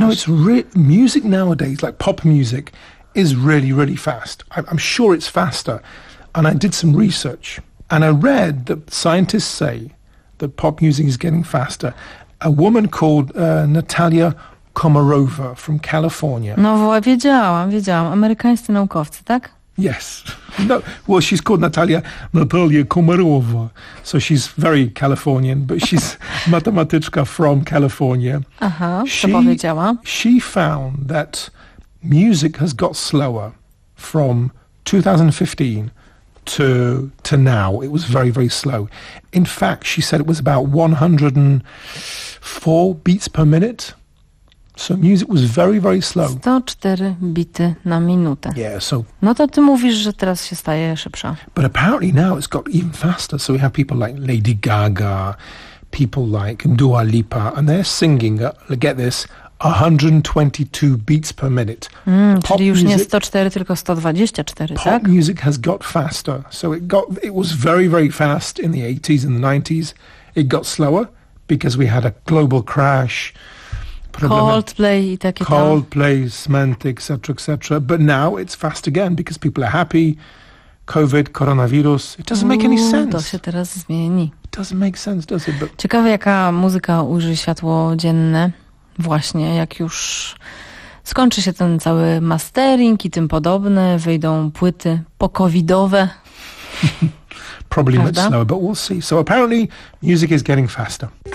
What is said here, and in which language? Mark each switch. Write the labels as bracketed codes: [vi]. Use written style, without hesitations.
[en] No, it's music nowadays, like pop music, is really, really fast. I'm sure it's faster. And I did some research. And I read that scientists say that pop music is getting faster. A woman called Natalia Komarova from California. [pl] No, wiedziałam, wiedziałam. Amerykańscy naukowcy, tak? [en] Yes. No, well, she's called Natalia Komarova. So she's very Californian, but she's matematyczka from California. [pl] Aha, to powiedziała. [en] She found that music has got slower from 2015 to now. It was very, very slow. In fact, she said it was about 104 beats per minute. So music was very, very slow. [pl] 104 bity na minutę. [en] Yeah, so... [pl] No to ty mówisz, że teraz się staje szybsza. [en] But apparently now it's got even faster. So we have people like Lady Gaga, people like Dua Lipa, and they're singing, get this, 122 beats per minute. [pl] Czyli już nie 104, tylko 124, pop, tak? [en] Pop music has got faster. So it was very, very fast in the 80s and the 90s. It got slower because we had a global crash. [pl] Coldplay i takie [en] Coldplay, Symantec, etc., etc. But now it's fast again because people are happy. COVID, koronawirus. It doesn't make any sense. [pl] To się teraz zmieni. [en] It doesn't make sense, does it? But [pl] ciekawe, jaka muzyka ujrzy światło dzienne. Właśnie, jak już skończy się ten cały mastering i tym podobne, wyjdą płyty po-covidowe. [en] Probably much slower, but we'll see. So apparently music is getting faster.